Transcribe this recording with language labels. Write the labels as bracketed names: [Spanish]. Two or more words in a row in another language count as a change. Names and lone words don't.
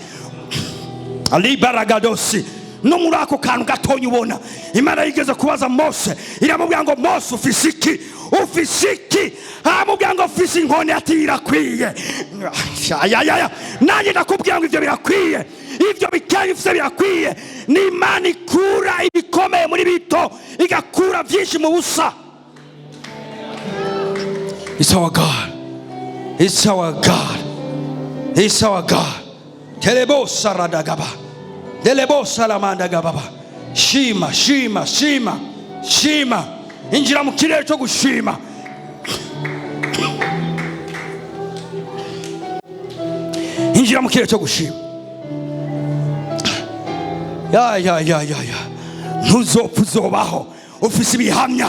[Rundi] Alibaragadosi, no muri ako kantu gatonya ubona, Imana yigeze kubaza Mose, iramubwira ngo Mose ufise iki? Ufise iki? Aramubwira ngo ufise inkoni, ati irakwiye. Nanjye ndakubwira ngo ivyo birakwiye, ivyo bikeye ufise birakwiye. Ni Imana ikura ibikomeye muri bito, igakura vyinshi mu busa. [English] It's our God. It's our God. It's our God. Telebo saradagaba. Delebo salamandagaba. [Rundi] Shima, shima, shima, shima. [Kinyarwanda] Injira mu kirere cyo gushima. Injira mu kirere cyo gushima. Ya. [Rundi] Ntuzopfa uzobaho ufise ibihamya.